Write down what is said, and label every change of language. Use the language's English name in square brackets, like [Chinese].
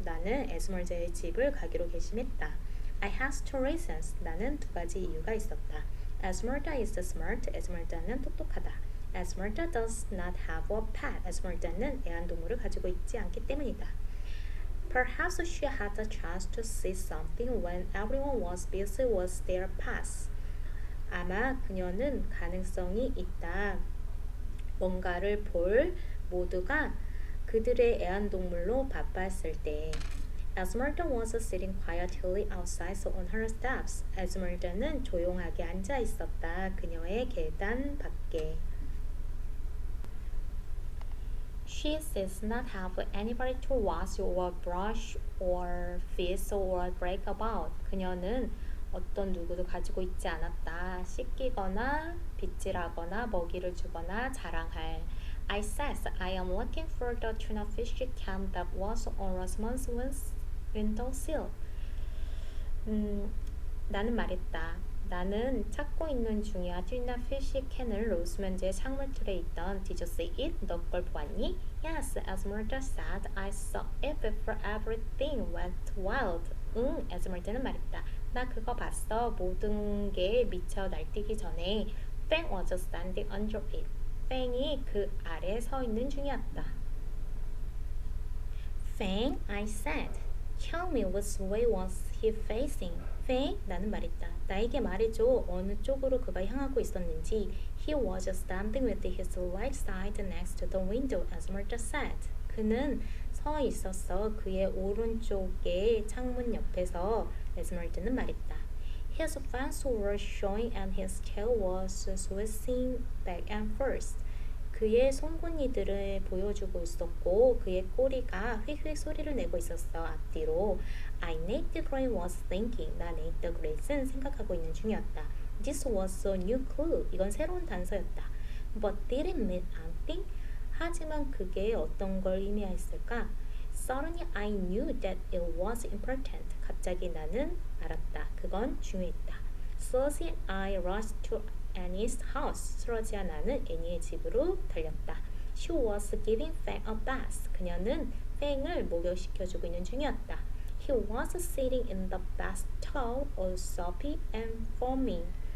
[Korean] 나는 에스머드의 집을 가기로 결심했다. [English] I had two reasons. [Korean] 나는 두 가지 이유가 있었다. [English] Esmeralda is smart. [Korean] 에스머드는 똑똑하다. [English] Esmeralda does not have a pet. [Korean] 에스머드는 애완동물을 가지고 있지 않기 때문이다. [English] Perhaps she had a chance to see something when everyone was busy with their pets. [Korean] 아마 그녀는 가능성이 있다. 뭔가를 볼 모두가 그들의 애완동물로 바빴을 때. [English] Esmeralda was sitting quietly outside on her steps. [Korean] 에스meralda는 조용하게 앉아 있었다. 그녀의 계단 밖에. [English] She does not have anybody to wash or brush or fix or brag about. [Korean] 그녀는 어떤 누구도 가지고 있지 않았다. 씻기거나 빗질하거나 먹이를 주거나 자랑할. [English] I said I am looking for the tuna fish can that was on Rosamond's windowsill. [Korean] 나는 말했다. 나는 찾고 있는 중이야. 튜나 피쉬 캔을 로스먼드의 창문틀에 있던. [English] Did you see it? [Korean] 너 그걸 보았니? [English] Yes, Esmeralda said. I saw it before everything went wild. [Korean] 응, 에스meralda는 말했다. 나 그거 봤어. 모든 게 미쳐 날뛰기 전에. [English] Fang was standing under it. [Korean] 팽이 그 아래에 서 있는 중이었다. [English] Fang, I said. Tell me which way was he facing? [Korean] Fang, 나는 말했다. 나에게 말해줘. 어느 쪽으로 그가 향하고 있었는지. [English] He was standing with his right side next to the window, Esmeralda said. [Korean] 그는 서 있었어. 그의 오른쪽에 창문 옆에서. 에스meralda는 말했다. [English] His fangs were showing and his tail was swishing back and forth. [Korean] 그의 송곳니들을 보여주고 있었고 그의 꼬리가 휙휙 소리를 내고 있었어. 앞뒤로. [English] I Nate Gray was thinking. [Korean] 나 Nate Gray는 생각하고 있는 중이었다. [English] This was a new clue. [Korean] 이건 새로운 단서였다. [English] But did it mean anything? [Korean] 하지만 그게 어떤 걸 의미했을까? [English] Suddenly I knew that it was important. [Korean] 갑자기 나는 알았다. 그건 중요했다. [English] Suzy and I rushed to Annie's house. [Korean] 수러지와 나는 애니의 집으로 달렸다. [English] She was giving Fang a bath. [Korean] 그녀는 팽을 목욕시켜주고 있는 중이었다. [English] He was sitting in the bathtub, all soapy and foaming.